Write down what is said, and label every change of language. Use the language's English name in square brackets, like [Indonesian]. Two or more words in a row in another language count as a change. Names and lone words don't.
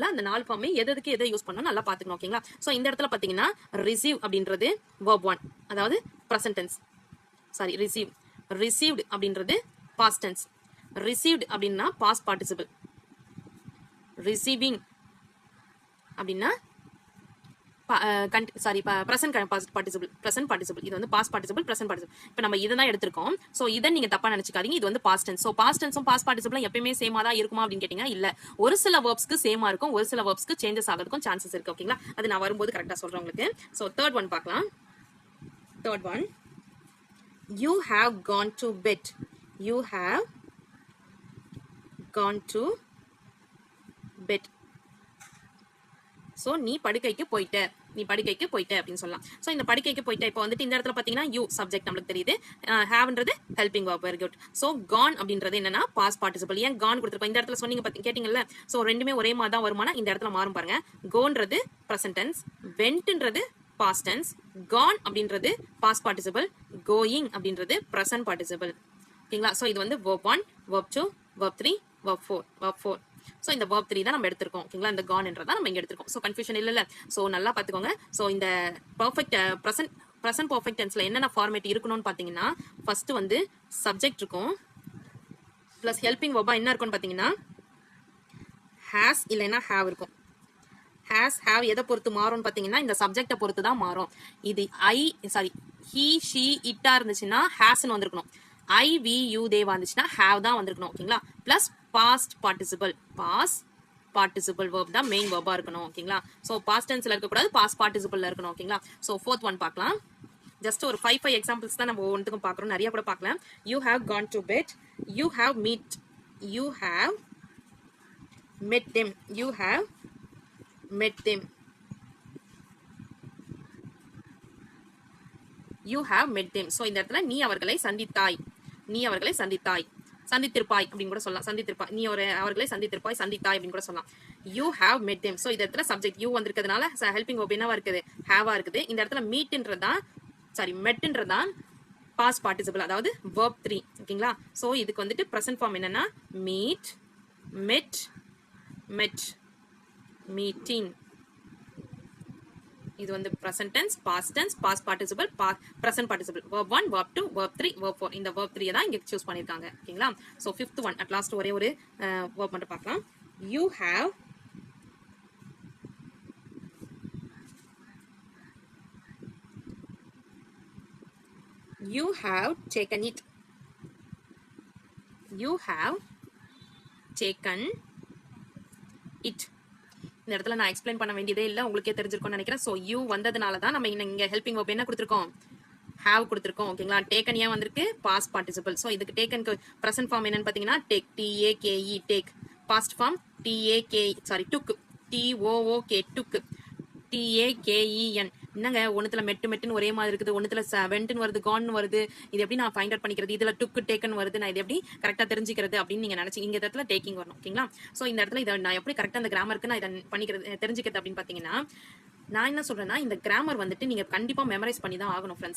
[Tamil] அந்த 4 ஃபார்மே எதுக்கு எதை யூஸ் பண்ணணும் நல்லா பாத்துக்கணும் ஓகேங்களா. சோ இந்த இடத்துல பாத்தீங்கன்னா ரிசீவ் அப்படின்றது வேர்ப் 1, அதாவது [English] present tense. ரிசீவ்ட் அப்படின்றது past tense. ரிசீவ்ட் அப்படின்னா past participle. ரிசீவிங் அப்படின்னா present participle. [Tamil] இது வந்து [English] past participle, present participle. [Tamil] இப்போ நம்ம இதை தான் எடுத்திருக்கோம். சோ இதை நீங்க தப்பா நினைச்சுக்காதீங்க. இது வந்து [English] past tense. [Tamil] சோ [English] past tense past participle [Tamil] எப்பயுமே சேமா தான் இருக்குமா அப்படின்னு கேட்டீங்கன்னா இல்ல. ஒரு சில verbsக்கு சேமா இருக்கும், ஒரு சில verbsக்கு சேஞ்சஸ் ஆகிறதுக்கும் சான்சஸ் இருக்கு ஓகேங்களா. அது நான் வரும்போது கரெக்டா சொல்றேன் உங்களுக்கு. [English] so third one பார்க்கலாம். third one, you have gone to bed. You have gone to bed. [Tamil] சோ நீ படுக்கைக்கு போயிட்ட அப்படின்னு சொல்லலாம். சோ இந்த படுக்கைக்கு போயிட்ட இப்போ வந்துட்டு இந்த இடத்துல பாத்தீங்கன்னா [English] you subject [Tamil] நமக்கு தெரியுது, ஹேவ்ன்றது [English] helping verb. very good. [Tamil] சோ gone அப்படின்றது என்னன்னா [English] past participle. [Tamil] ஏன் gone கொடுத்திருக்கோம் இந்த இடத்துல சொன்னீங்க கேட்டீங்கல்ல. சோ ரெண்டுமே ஒரே மாதிரி தான் வருமானா இந்த இடத்துல மாறும் பாருங்க. [English] goன்றது present tense, wentன்றது past tense, gone அப்படின்றது past participle, going அப்படின்றது present participle ஓகேங்களா. சோ [Tamil] இது வந்து [English] verb 1, verb 2, verb 3, verb 4. [Tamil] சோ இந்த verb 3 தான் நம்ம எடுத்திருக்கோம் ஓகேங்களா. இந்த gone-ன்றத நம்ம இங்க எடுத்திருக்கோம். சோ கன்ஃபியூஷன் இல்ல. சோ நல்லா பாத்துக்கோங்க. சோ இந்த [English] perfect present perfect tense [Tamil] என்னென்ன ஃபார்மேட் இருக்கணும்னு பாத்தீங்கன்னா ஃபர்ஸ்ட் வந்து சப்ஜெக்ட் இருக்கும், [English] plus helping verb [Tamil] என்ன இருக்கும்னு பாத்தீங்கன்னா has இல்லைன்னா have இருக்கும். have எதை பொறுத்து மாறும்னு பாத்தீங்கன்னா இந்த சப்ஜெக்ட பொறுத்து தான் மாறும். [English] இது he she it இருந்துச்சுன்னா hasன்னு வந்திருக்கணும். I we you they [Tamil] வந்துச்சுன்னா have தான் வந்திருக்கணும் ஓகேங்களா. [English] plus past participle verb [Tamil] தான் [English] main verb [Tamil] இருக்கணும் ஓகேங்களா. சோ [English] past tense [Tamil] ல இருக்க கூடாது, [English] past participle [Tamil] இருக்கணும் ஓகேங்களா. [English] சோ fourth one பார்க்கலாம். [Tamil] ஜஸ்ட் ஒரு 5 எக்ஸாம்பிள்ஸ் தான் நம்ம ஒவ்வொன்றுக்கும் பார்க்குறோம், நிறைய கூட பார்க்கலாம். [English] You have gone to bed, you have met them, you have met them, you have met them. [Tamil] சோ இந்த இடத்துல நீ அவர்களை சந்தித்திருப்பாய் அப்படின்னு கூட சொல்லலாம். சந்தித்திருப்பாய், நீ அவர்களை சந்தித்தாய் அப்படின்னு கூட சொல்லலாம். [English] you have met them. [Tamil] சோ இந்த இடத்துல சப்ஜெக்ட் you வந்திருக்கிறதுனால [English] helping verb [Tamil] என்னவா இருக்குது, have இருக்குது. இந்த இடத்துல metன்றதான் [English] past participle, [Tamil] அதாவது verb 3 ஓகேங்களா. [English] சோ [Tamil] இதுக்கு வந்துட்டு [English] present form என்னன்னா meet, met, meeting. [Tamil] இது வந்து [English] present tense, past tense, past participle, present participle, verb 1, verb 2, verb 3, verb 4. [Tamil] இந்த verb 3 தான் இங்க சூஸ் பண்ணிருக்காங்க ஓகேங்களா. [English] so fifth one at last [Tamil] ஒரே ஒரு verb மட்டும் பார்க்கலாம். [English] you have taken it. You have taken it. [Tamil] இந்த இடத்துல நான் எக்ஸ்பிளைன் பண்ண வேண்டியதே இல்ல, உங்களுக்கே தெரிஞ்சிருக்கும்னு நினைக்கிறேன். சோ you வந்ததுனால தான் நம்ம இங்க [English] helping verb [Tamil] என்ன கொடுத்திருக்கோம், have கொடுத்திருக்கோம் ஓகேங்களா. taken ஏன் வந்திருக்கு, [English] past participle. சோ இதுக்கு takenக்கு present form [Tamil] என்னன்னு பாத்தீங்கன்னா [English] take, take. past form took, took, taken. [Tamil] என்னங்க ஒண்ணுத்துல மெட்டுன்னு ஒரே மாதிரி இருக்குது, ஒண்ணுத்துல வெண்ட்னு வருது, கான்னு வருது. இது எப்படி நான் [English] find out [Tamil] பண்ணிக்கிறது, இதுல [English] took taken [Tamil] வருது, நான் இது எப்படி கரெக்டா தெரிஞ்சுக்கிறது அப்படின்னு நீங்க நினைச்சு இந்த இடத்துல டேக்கிங் வரணும் ஓகேங்களா. சோ இந்த இடத்துல இதை நான் எப்படி கரெக்டா அந்த கிராமருக்கு நான் இதை பண்ணிக்கிறது தெரிஞ்சுக்கிறது அப்படின்னு பாத்தீங்கன்னா நான் என்ன சொல்றேன்னா இந்த கிராமர் வந்துட்டு நீங்க கண்டிப்பா மெமரைஸ் பண்ணி தான் ஆகணும் ஃப்ரெண்ட்ஸ்.